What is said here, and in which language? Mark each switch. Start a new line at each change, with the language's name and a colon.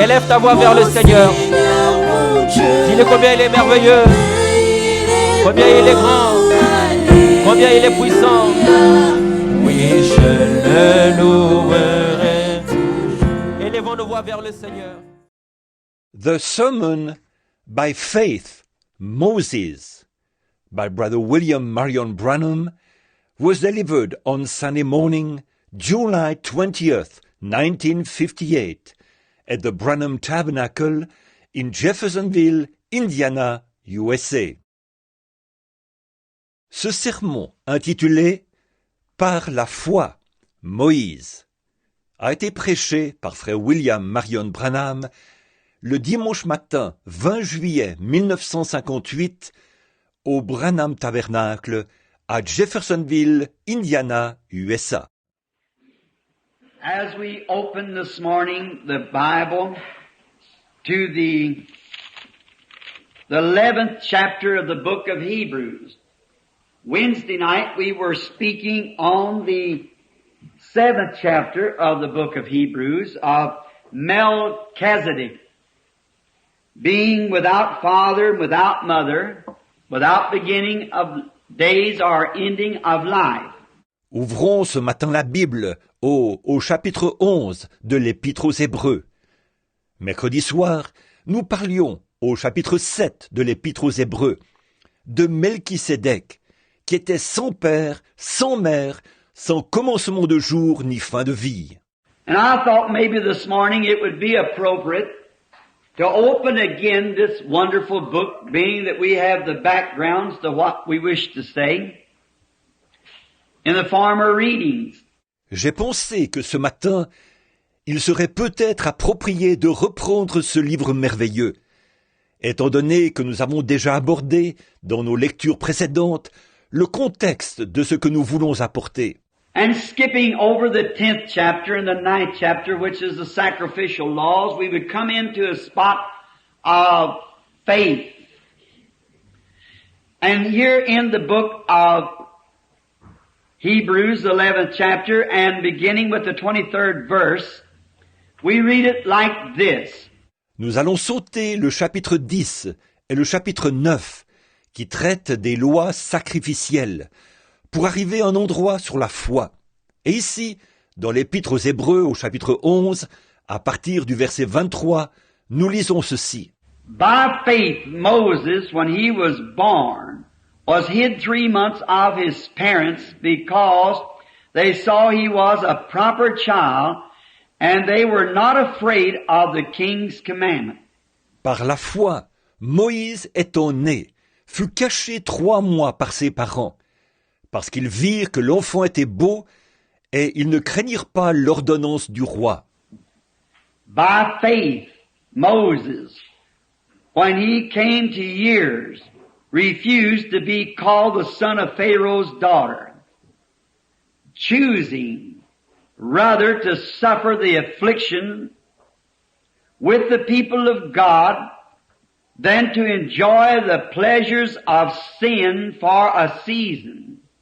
French: Élève ta voix vers le Seigneur. Dis-le combien il est merveilleux. Combien il est grand. Combien il est puissant. Oui, je le louerai. Élevons nos voix vers le Seigneur.
English: The Sermon by Faith, Moses, by Brother William Marion Branham, was delivered on Sunday morning, July 20th, 1958, at the Branham Tabernacle in Jeffersonville, Indiana, USA.
French: Ce sermon, intitulé « Par la foi, Moïse », a été prêché par frère William Marion Branham le dimanche matin 20 juillet 1958 au Branham Tabernacle à Jeffersonville, Indiana, USA.
English: As we open this morning the Bible to the 11th chapter of the book of Hebrews, Wednesday night we were speaking on the 7th chapter of the book of Hebrews of Melchizedek, being without father, without mother, without beginning of days or ending of life.
French: Ouvrons ce matin la Bible au chapitre 11 de l'Épître aux Hébreux. Mercredi soir, nous parlions au chapitre 7 de l'Épître aux Hébreux de Melchisédek, qui était sans père, sans mère, sans commencement de jour ni fin de vie.
English: And I thought maybe this morning it would be appropriate to open again this wonderful book, being that we have the backgrounds to what we wish to say in the former readings.
French: J'ai pensé que ce matin, il serait peut-être approprié de reprendre ce livre merveilleux, étant donné que nous avons déjà abordé, dans nos lectures précédentes, le contexte de ce que nous voulons apporter.
English: And skipping over the 10th chapter and the 9th chapter, which is the sacrificial laws, we would come into a spot of faith. And here in the book of Hebrews, the 11th chapter, and beginning with the 23rd verse, we read it like this.
French: Nous allons sauter le chapitre 10 et le chapitre 9, qui traitent des lois sacrificielles, pour arriver à un endroit sur la foi. Et ici, dans l'Épître aux Hébreux au chapitre 11, à partir du verset 23, nous lisons ceci.
English: By faith Moses, when he was born, was hid 3 months of his parents because they saw he was a proper child and they were not afraid of the king's commandment.
French: Par la foi, Moïse étant né, fut caché 3 mois par ses parents, parce qu'ils virent que l'enfant était beau, et ils ne craignirent pas l'ordonnance du roi.
English: By faith, Moses, when he came to years, refused to be called the son of Pharaoh's daughter, choosing rather to suffer the affliction with the people of God than to enjoy the pleasures of sin for a season.